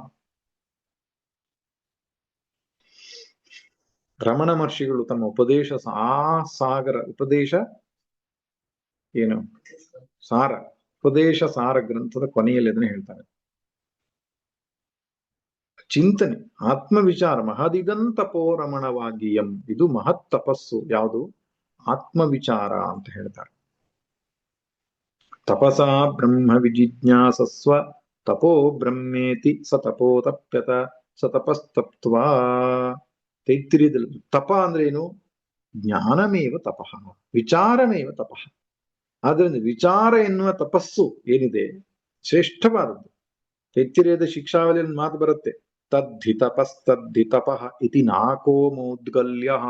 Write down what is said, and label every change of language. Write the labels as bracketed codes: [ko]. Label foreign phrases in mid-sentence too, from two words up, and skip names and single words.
[kn] ರಮಣ ಮಹರ್ಷಿಗಳು ತಮ್ಮ ಉಪದೇಶ ಸಾಗರ ಉಪದೇಶ ಏನು ಸಾರ ಉಪದೇಶ ಸಾರ ಗ್ರಂಥದ ಕೊನೆಯಲ್ಲಿ ಅದನ್ನ ಹೇಳ್ತಾರೆ. ಚಿಂತನೆ, ಆತ್ಮವಿಚಾರ. ಮಹದಿಗಂತಪೋರಮಣವಾಗಿಯಂ, ಇದು ಮಹತ್ ತಪಸ್ಸು. ಯಾವುದು? ಆತ್ಮವಿಚಾರ ಅಂತ ಹೇಳ್ತಾರೆ. [sa] ತಪಸಾ ಬ್ರಹ್ಮ ವಿಜಿಜ್ಞಾಸಸ್ವ ತಪೋ ಬ್ರಹ್ಮೇತಿ ಸ ತಪೋತಪ್ಯತ ಸ ತಪಸ್ತಪ್ತ್ವಾ. [kn] ತೈತ್ತಿರೀಯದಲ್ಲಿ ತಪ ಅಂದ್ರೆ ಏನು? [sa] ಜ್ಞಾನಮೇವ ತಪಃ, ವಿಚಾರಮೇವ ತಪಃ. [kn] ಆದ್ರಿಂದ ವಿಚಾರ ಎನ್ನುವ ತಪಸ್ಸು ಏನಿದೆ ಶ್ರೇಷ್ಠವಾದದ್ದು. ತೈತ್ತಿರೀಯದ ಶಿಕ್ಷಾವಳಿಯಲ್ಲಿ ಮಾತು ಬರುತ್ತೆ, [sa] ತದ್ಧಿ ತಪಸ್ತದ್ಧಿ ತಪಃ ಇತಿ ನಾಕೋ ಮೌದ್ಗಲ್ಯ.